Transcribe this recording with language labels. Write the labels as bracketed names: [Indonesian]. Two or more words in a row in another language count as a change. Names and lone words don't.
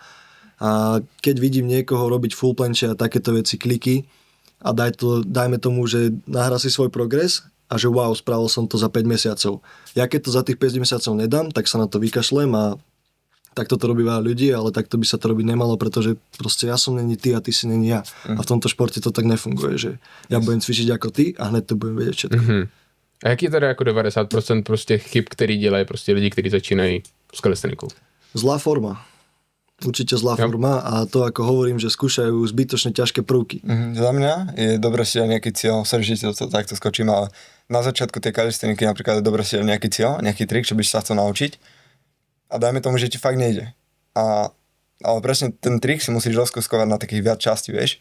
[Slovak] A keď vidím niekoho robiť [English] full planche [Slovak] a takéto veci, kliky a dajme tomu, že nahrá si svoj progres a že wow, spravil som to za 5 mesiacov. Ja keď to za tých 5 mesiacov nedám, tak sa na to vykašlem a takto to robí veľa ľudí, ale takto by sa to robiť nemalo, pretože proste ja som není ty a ty si není ja. A v tomto športe to tak nefunguje, že ja budem cvičiť ako ty a hned to budem vedieť všetko. [Czech] A jaký je teda jako 90% prostě chyb, který dělají prostě lidi, kteří začínají s kalistenikou? [Slovak] Zlá forma. Určite zlá forma a to, ako hovorím, že skúšajú zbytočne ťažké prvky. Za mňa je dobré si dať nejaký cieľ, že to takto skočím, ale na začiatku tej kalisteniky napríklad je dobré si dať nejaký cieľ, nejaký trik, čo by si sa chcel naučiť. A dajme tomu, že ti fakt nejde. Ale presne ten trik si musíš rozkuskovať na takých viac častí, vieš.